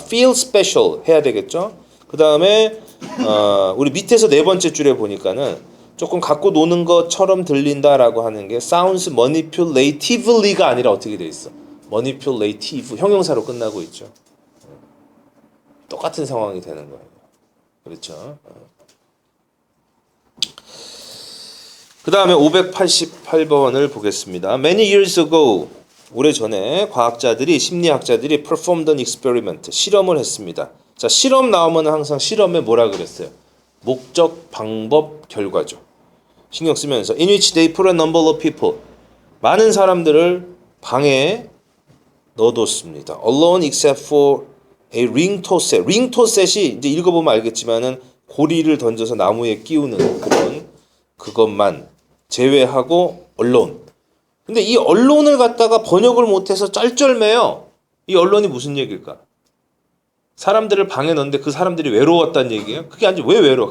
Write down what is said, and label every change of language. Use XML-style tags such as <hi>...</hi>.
<ko>feel special 해야 되겠죠? 그 다음에 우리 밑에서 네 번째 줄에 보니까는 조금 갖고 노는 것처럼 들린다라고 하는 게</ko> <en>sounds manipulatively</en> <ko>가 아니라 어떻게 돼 있어? manipulative 형용사로 끝나고 있죠. 똑같은 상황이 되는 거예요. 그렇죠? 그 다음에 588번을 보겠습니다.</ko> <en>Many years ago,</en> <ko>오래전에 과학자들이, 심리학자들이</ko> <en>performed an experiment,</en> <ko>실험을 했습니다. 자, 실험 나오면 항상 실험에 뭐라 그랬어요? 목적, 방법, 결과죠. 신경 쓰면서</ko> <en>in which they put a number of people,</en> <ko>많은 사람들을 방에 넣어뒀습니다.</ko> <en>Alone except for a ring tosset.</en> <ko>ring tosset이 이제 읽어보면 알겠지만은 고리를 던져서 나무에 끼우는 그런 그것만 제외하고 alone. 근데 이 언론을 갖다가 번역을 못해서 쩔쩔매요. 이 언론이 무슨 얘기일까? 사람들을 방에 넣는데 그 사람들이 외로웠다는 얘기예요? 그게 아니지. 왜 외로워?</ko>